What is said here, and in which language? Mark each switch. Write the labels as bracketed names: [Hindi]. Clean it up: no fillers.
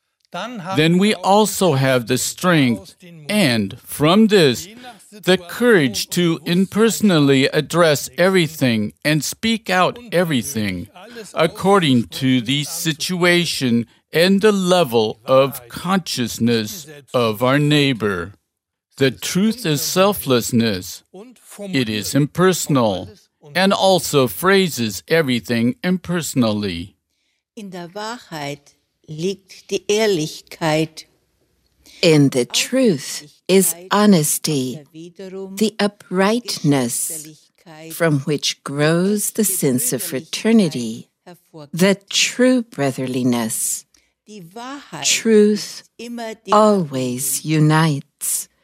[English] Then we also have the strength and, from this, the courage to impersonally address everything and speak out everything according to the situation and the level of consciousness of our neighbor. The truth is selflessness. It is impersonal, and also phrases everything impersonally. [German] In der Wahrheit liegt die Ehrlichkeit. [English] In the truth is honesty, the uprightness, from which grows the sense of fraternity, the true brotherliness. Truth always unites.